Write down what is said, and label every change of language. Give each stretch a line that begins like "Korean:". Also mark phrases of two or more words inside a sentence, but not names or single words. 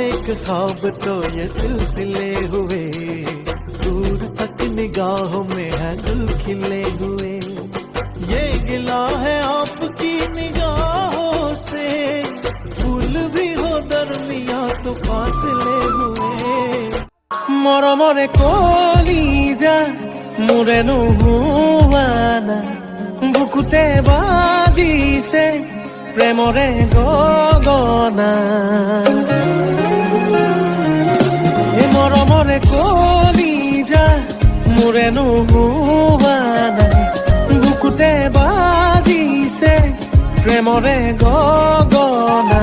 Hindi: ख्वाब तो ये सिलसिले हुए, दूर तक निगाहों में है गुल खिले हुए। ये गिला है आपकी निगाहों से, फूल भी हो दरमिया तो फासले हुए।
Assamese: মৰমৰে কলিজা মোৰে নোহোৱা না, বুকুতে বাজিছে প্ৰেমৰে গগনা। এই মৰমৰে কলিজা মোৰে নোহোৱা না, বুকুতে বাজিছে প্ৰেমৰে গগনা।